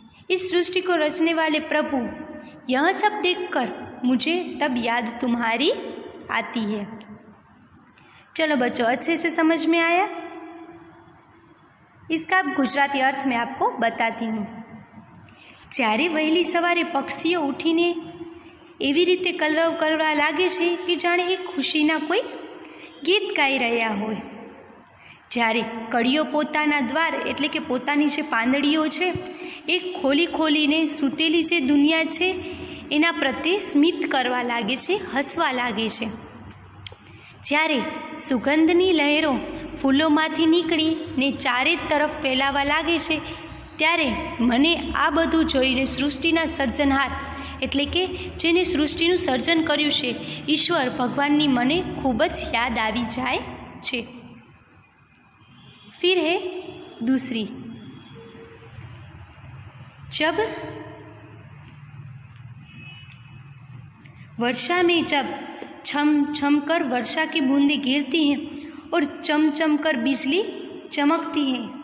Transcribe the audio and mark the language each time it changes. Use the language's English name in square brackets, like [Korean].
[Hindi] इस सृष्टि को रचने वाले प्रभु, यह सब देखकर मुझे तब याद तुम्हारी आती है। चलो बच्चों, अच्छे से समझ में आया? इसका गुजराती अर्थ मैं आपको बताती हूँ। [Gujarati] જ્યારે વહેલી સવારે પક્ષીઓ ઉઠીને એવી રીતે કલરવ કરવા લાગે છે કે જાણે એ ખુશીના કોઈ ગીત ગાઈ રહ્યા હોય। જ્યારે કળીઓ પોતાના દ્વાર એટલે કે પોતાની જે પાંદડીઓ છે એ ખોલી ખોલીને સૂતેલી જે દુનિયા છે એના પ્રત્યે સ્મિત કરવા લાગે છે, હસવા લાગે છે। જ્યારે સુગંધની લહેરો ફૂલોમાંથી નીકળીને ચારે તરફ ફેલાવા લાગે છે, ત્યારે મને આ બધું જોઈને સૃષ્ટિના સર્જનહાર એટલે કે જેને સૃષ્ટિનું સર્જન કર્યું છે ઈશ્વર ભગવાનની મને ખૂબ જ યાદ આવી જાય છે। [Hindi] फिर है दूसरी, जब वर्षा में जब छम छम कर वर्षा की बूंदें गिरती हैं और चम चम कर बिजली चमकती है।